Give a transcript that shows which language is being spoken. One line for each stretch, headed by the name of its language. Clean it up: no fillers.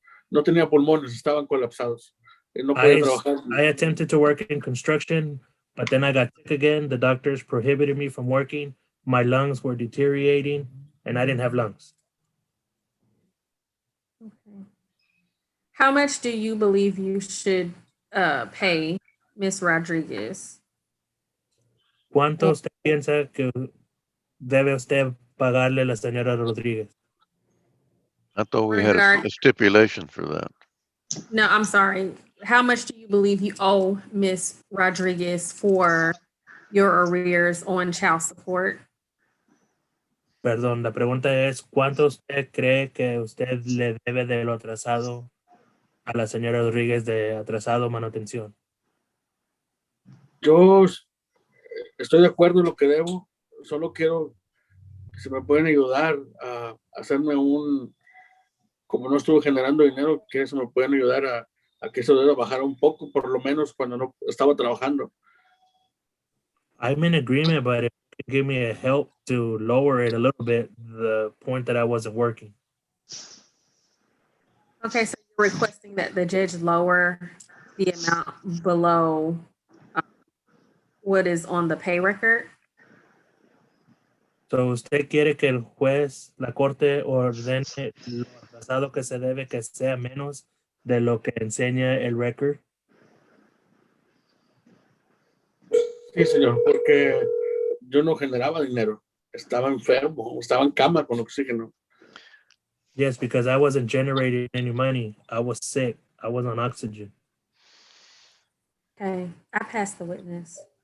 Spanish: No tenía pulmones, estaban colapsados y no podía trabajar.
English: I attempted to work in construction, but then I got sick again. The doctors prohibited me from working. My lungs were deteriorating and I didn't have lungs. Okay. How much do you believe you should pay Miss Rodriguez?
Spanish: ¿Cuánto usted piensa que debe usted pagarle a la señora Rodríguez?
English: I thought we had a stipulation for that. No, I'm sorry. How much do you believe you owe Miss Rodriguez for your arrears on child support?
Spanish: Perdón, la pregunta es, ¿cuánto usted cree que usted le debe de lo atrasado a la señora Rodríguez de atrasado manutención? Yo estoy de acuerdo en lo que debo, solo quiero que se me pueden ayudar a hacerme como no estuve generando dinero, que se me pueden ayudar a que eso deba bajar un poco, por lo menos cuando no estaba trabajando.
English: I'm in agreement, but if you could give me a help to lower it a little bit, the point that I wasn't working. Okay, so you're requesting that the judge lower the amount below what is on the pay record?
Spanish: So, ¿usted quiere que el juez, la corte, ordene lo atrasado que se debe que sea menos de lo que enseña el record? Sí, señor, porque yo no generaba dinero. Estaba enfermo, estaba en cama con oxígeno.
English: Yes, because I wasn't generating any money. I was sick. I was on oxygen. Okay, I passed the witness.